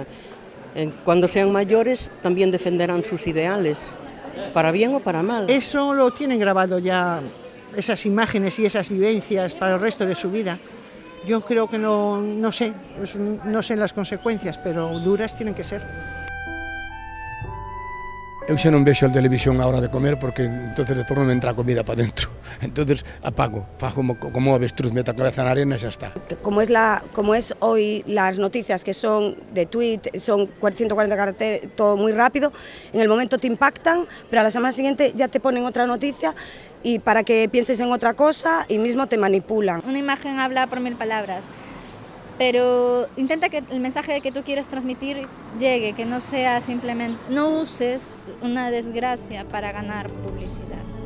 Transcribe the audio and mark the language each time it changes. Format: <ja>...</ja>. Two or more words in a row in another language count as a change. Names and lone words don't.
<es>Cuando sean mayores también defenderán sus ideales, para bien o para mal. Eso lo tienen grabado ya, esas imágenes y esas vivencias para el resto de su vida. Yo creo que no sé las consecuencias, pero duras tienen que ser.</es> <gl>Eu xa non vexo a televisión a hora de comer porque entonces despois non me entra a comida para dentro. Entonces apago, fago como avestruz, meto a cabeza na arena e xa está.</gl> <es>Como es hoy las noticias que son de tweet, son 140 caracteres, todo muy rápido, en el momento te impactan, pero a la semana siguiente ya te ponen otra noticia y para que pienses en otra cosa y mismo te manipulan. Una imagen habla por 1000 palabras. Pero intenta que el mensaje que tú quieres transmitir llegue, que no sea simplemente, no uses una desgracia para ganar publicidad.</es>